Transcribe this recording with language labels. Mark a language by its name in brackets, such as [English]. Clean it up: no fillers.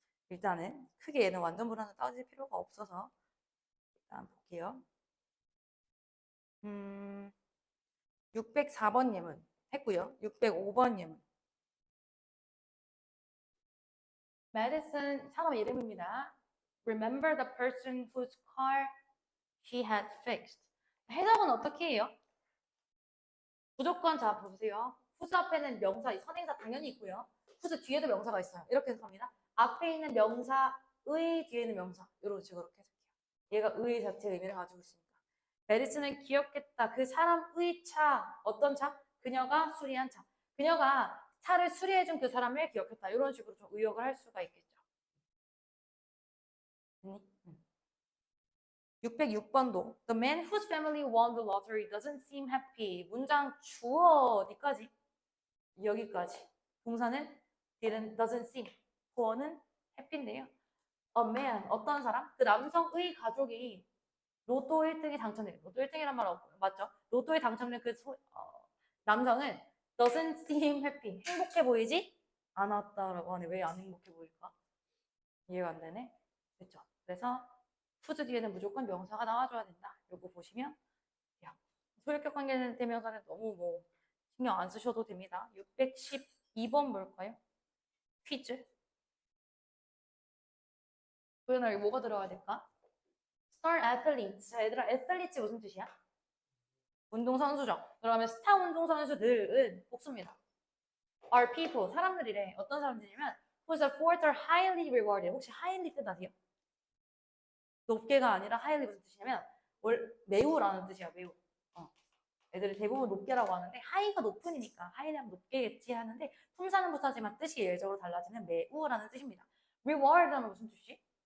[Korean] 일단은 크게 얘는 완전 불안은 따질 필요가 없어서 일단 볼게요. 604번 예문 했고요. 605번 예문. Madison 사람 이름입니다. [English] Remember the person whose car she had fixed. [Korean] 해석은 어떻게 해요? 무조건 자 보세요. whose 앞에는 명사, 선행사 당연히 있고요. whose 뒤에도 명사가 있어요. 이렇게 해석합니다. 앞에 있는 명사의 뒤에 있는 명사. 이런 식으로 해석해요. 얘가 의 자체의 의미를 가지고 있습니다. 메디슨은 기억했다. 그 사람의 차, 어떤 차? 그녀가 수리한 차. 그녀가 차를 수리해준 그 사람을 기억했다. 이런 식으로 좀 의역을 할 수가 있겠죠. 606번도 [English] The man whose family won the lottery doesn't seem happy. [Korean] 문장 주어 어디까지? 여기까지. 동사는 doesn't seem. 보어는 happy인데요. A man, 어떤 사람? 그 남성의 가족이 로또 1등이 당첨돼요. 로또 1등이란 말 없고요. 맞죠? 로또에 당첨된 그 남성은 [English] doesn't seem happy. [Korean] 행복해 보이지 않았다라고 하네. 왜 안 행복해 보일까? 이해가 안 되네. 그렇죠? 그래서 whose 뒤에는 무조건 명사가 나와줘야 된다. 요거 보시면 소유격 관계 대명사는 너무 뭐 신경 안 쓰셔도 됩니다. 612번 뭘까요? 퀴즈. 도현아 여기 뭐가 들어가야 될까? [English] Star athletes. [Korean] 자, 얘들아 athletes 무슨 뜻이야? 운동선수죠. 그러면 스타 운동선수들은 복수입니다. [English] Are people. [Korean] 사람들이래. 어떤 사람들이냐면 [English] whose efforts are highly rewarded. [Korean] 혹시 highly 뜻 아세요? 높게가 아니라 highly 무슨 뜻이냐면 매우라는 뜻이야. 매우. 애들이 대부분 높게라고 하는데 high가 높은이니까 highly 하면 높게겠지 하는데 품사는 부사지만 뜻이 예외적으로 달라지는 매우라는 뜻입니다. reward는 무슨 뜻이지?